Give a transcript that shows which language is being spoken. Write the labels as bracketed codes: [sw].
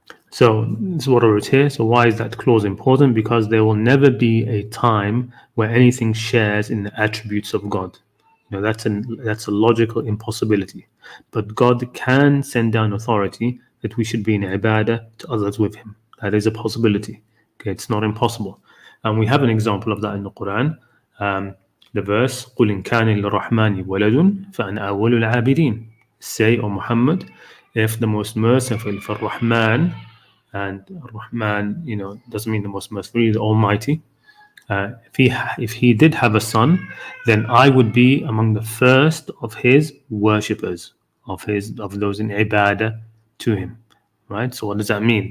[en] So this is what I wrote here. So why is that clause important? Because there will never be a time where anything shares in the attributes of God. That's a logical impossibility. But God can send down authority that we should be in ibadah to others with Him. That is a possibility. Okay, it's not impossible. And we have an example of that in the Quran. The verse, [ar] قُلْ إِنْ كَانَ لِلرَّحْمَنِ وَلَدٌ فَأَنَا أَوَّلُ الْعَابِدِينَ. [en] Say, O Muhammad, if the most merciful for Rahman, and Rahman, doesn't mean the most merciful, the Almighty. If he did have a son, then I would be among the first of His worshippers, of those in ibadah to Him. right? So what does that mean?